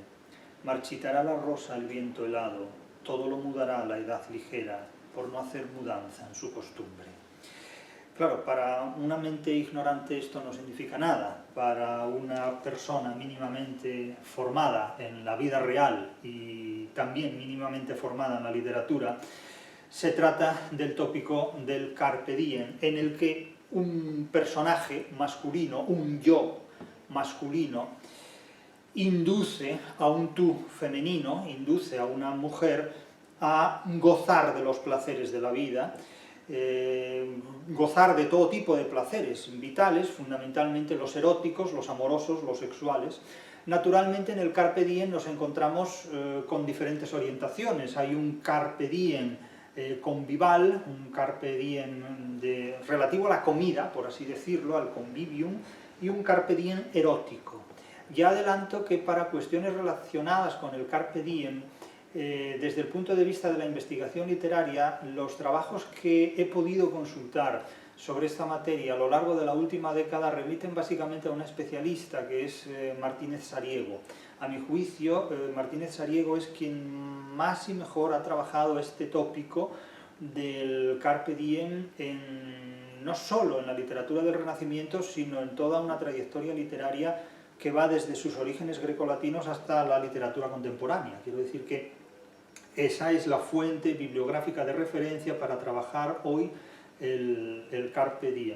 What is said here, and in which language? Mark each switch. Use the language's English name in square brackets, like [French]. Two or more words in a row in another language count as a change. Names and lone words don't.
[Spanish] Marchitará la rosa el viento helado, todo lo mudará la edad ligera, por no hacer mudanza en su costumbre. Claro, para una mente ignorante esto no significa nada. Para una persona mínimamente formada en la vida real y también mínimamente formada en la literatura, se trata del tópico del [Latin] carpe diem, [Spanish] en el que un personaje masculino, un yo masculino, induce a un tú femenino, induce a una mujer a gozar de los placeres de la vida, gozar de todo tipo de placeres vitales, fundamentalmente los eróticos, los amorosos, los sexuales. Naturalmente en el [Latin] carpe diem [Spanish] nos encontramos con diferentes orientaciones. Hay un [Latin] carpe diem [Spanish] convival, un [Latin] carpe diem [Spanish] relativo a la comida, por así decirlo, al convivium, y un [Latin] carpe diem [Spanish] erótico. Ya adelanto que para cuestiones relacionadas con el [Latin] carpe diem, [Spanish] desde el punto de vista de la investigación literaria, los trabajos que he podido consultar sobre esta materia a lo largo de la última década remiten básicamente a una especialista que es Martínez Sariego. A mi juicio, Martínez Sariego es quien más y mejor ha trabajado este tópico del [Latin] carpe diem [Spanish] no solo en la literatura del Renacimiento, sino en toda una trayectoria literaria que va desde sus orígenes grecolatinos hasta la literatura contemporánea. Quiero decir que esa es la fuente bibliográfica de referencia para trabajar hoy el [Latin] Carpe Diem.